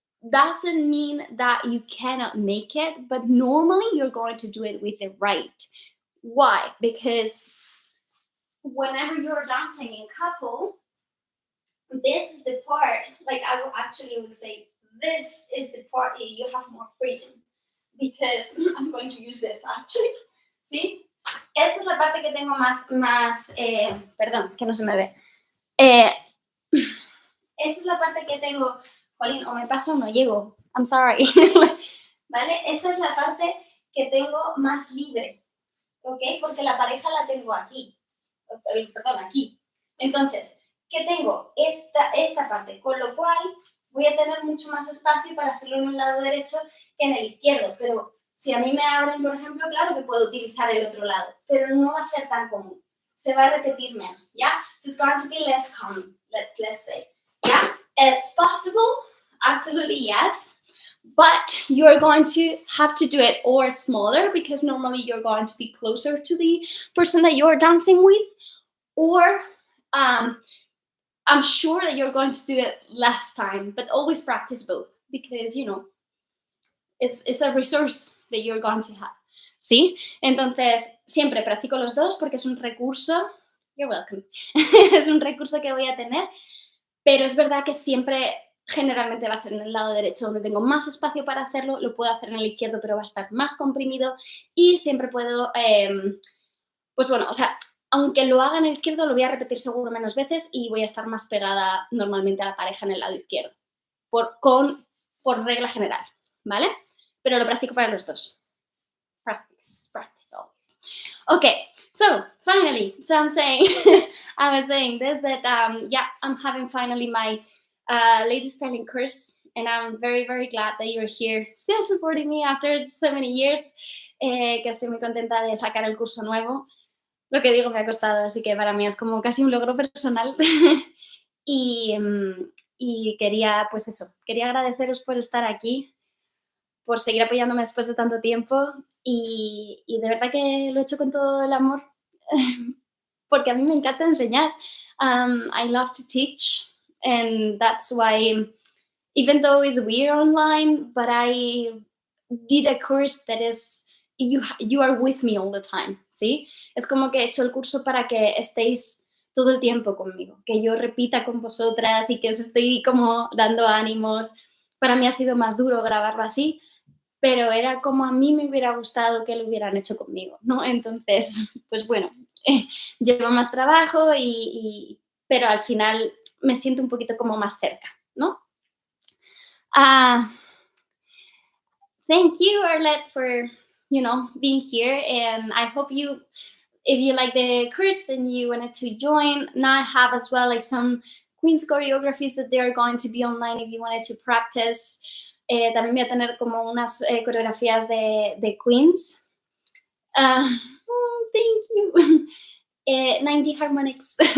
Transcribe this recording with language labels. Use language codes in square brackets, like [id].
[en] Doesn't mean that you cannot make it, but normally you're going to do it with the right. Why? Because whenever you're dancing in couple, this is the part, like I would say, this is the part that you have more freedom. Because I'm going to use this actually. [es] ¿Sí? Esta es la parte que tengo más perdón, que no se me ve. Esta es la parte que tengo, jolín, o me paso o no llego. [en] I'm sorry. [es] ¿vale? Esta es la parte que tengo más libre, ¿ok? Porque la pareja la tengo aquí, perdón, aquí. Entonces, ¿qué tengo? Esta parte, con lo cual voy a tener mucho más espacio para hacerlo en el lado derecho que en el izquierdo, pero si a mí me abren, por ejemplo, claro que puedo utilizar el otro lado, pero no va a ser tan común. Se va a repetir menos, ¿ya? [en] So it's going to be less common, let's say. Yeah? It's possible, absolutely yes, but you're going to have to do it or smaller because normally you're going to be closer to the person that you're dancing with, or I'm sure that you're going to do it less time, but always practice both because, it's a resource that you're going to have. [es] ¿Sí? Entonces, siempre practico los dos porque es un recurso. [en] You're welcome. [es] Es un recurso que voy a tener, pero es verdad que siempre generalmente va a ser en el lado derecho donde tengo más espacio para hacerlo, lo puedo hacer en el izquierdo pero va a estar más comprimido y siempre puedo, pues bueno, o sea, aunque lo haga en el izquierdo lo voy a repetir seguro menos veces y voy a estar más pegada normalmente a la pareja en el lado izquierdo, por regla general, ¿vale? Pero lo practico para los dos. [en] Practice, practice always. Okay, so finally, so I'm saying, I was saying this that yeah, I'm having finally my LadyStyle course, and I'm very very glad that you're here, still supporting me after so many years. [es] Que estoy muy contenta de sacar el curso nuevo. Lo que digo me ha costado, así que para mí es como casi un logro personal. y, y quería, pues eso, quería agradeceros por estar aquí, por seguir apoyándome después de tanto tiempo y de verdad que lo he hecho con todo el amor porque a mí me encanta enseñar. [en] I love to teach and that's why, even though it's weird online, but I did a course that is, you are with me all the time, [es] ¿sí? Es como que he hecho el curso para que estéis todo el tiempo conmigo, que yo repita con vosotras y que os estoy como dando ánimos. Para mí ha sido más duro grabarlo así, pero era como a mí me hubiera gustado que lo hubieran hecho conmigo, ¿no? Entonces, pues bueno, lleva más trabajo pero al final me siento un poquito como más cerca, ¿no? [en] Thank you, Arlette, for, being here, and I hope if you like the course and you wanted to join, now I have as well like some Queen's choreographies that they are going to be online if you wanted to practice. [es] También voy a tener como unas coreografías de Queens. [en] Thank you. 90 harmonics.